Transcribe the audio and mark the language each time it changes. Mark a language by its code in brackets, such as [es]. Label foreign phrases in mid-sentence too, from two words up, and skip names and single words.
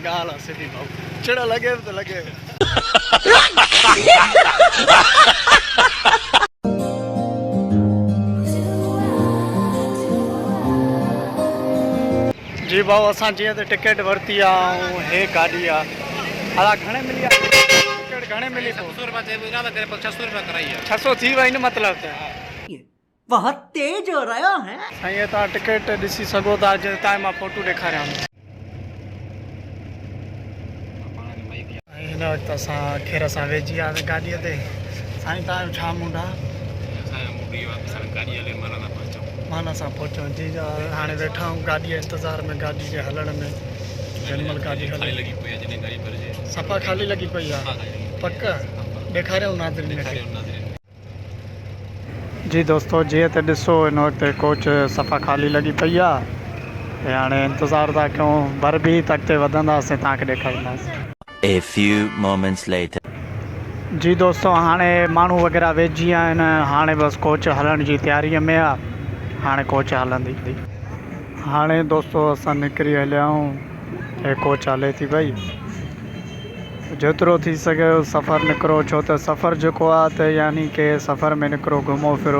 [sd] ॻाल्हि आहे सिधी भाऊ, चिड़ लॻे त लॻे। जी भाऊ असां जीअं त टिकट वरिती आहे ऐं हे गाॾी आहे। हला घणे मिली आहे टिकट? घणे मिली? 600 रुपया 600 थी वई न मतिलबु त [ur] بہت تیز ہو رہا ہے. [sd] साईं तव्हां टिकट ॾिसी सघो था। तव्हां मां फोटो ॾेखारियां। हिन वक़्तु असां खैर सां वेझी वियासीं गाॾीअ ते। साईं तव्हांजो छा मूड आहे? माना सां पहुचूं जी हाणे वेठा आहियूं गाॾीअ इंतज़ार में, गाॾी जे हलण में। जनमल गाॾी हले सफ़ा ख़ाली लॻी पई आहे। पक ॾेखारियूं नाज़रीन खे। जी दोस्तों जीअं त ॾिसो हिन वक़्तु कोच सफ़ा ख़ाली लॻी पई आहे ऐं हाणे इंतज़ारु था कयूं। बर बि त अॻिते वधंदासीं, तव्हांखे ॾेखारींदासीं। [en] A few moments later. [sd] जी दोस्तों हाणे माण्हू वग़ैरह वेझी विया आहिनि। हाणे बसि कोच हलण जी तयारीअ में आहे। हाणे कोच हलंदी। हाणे दोस्तों असां निकिरी हलिया आहियूं ऐं कोच हले थी पई। जेतिरो थी सघे सफ़र निकिरो, छो त सफ़र जेको आहे त यानी की सफ़र में निकिरो, घुमो फिरो।